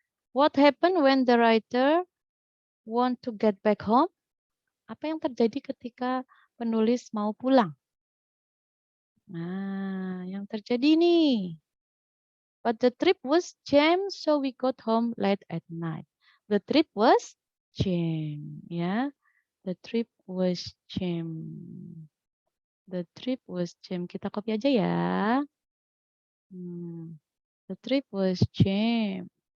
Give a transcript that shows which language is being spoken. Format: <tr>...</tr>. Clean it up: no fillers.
<en>What happened when the writer want to get back home?</en> <id>Apa yang terjadi ketika penulis mau pulang? Nah, yang terjadi nih.</id> <en>But the trip was jammed, so we got home late at night. The trip was jammed, ya. The trip was jammed. The trip was jammed.</en> <id>Kita copy aja ya.</id> <en>The trip was jammed.</en>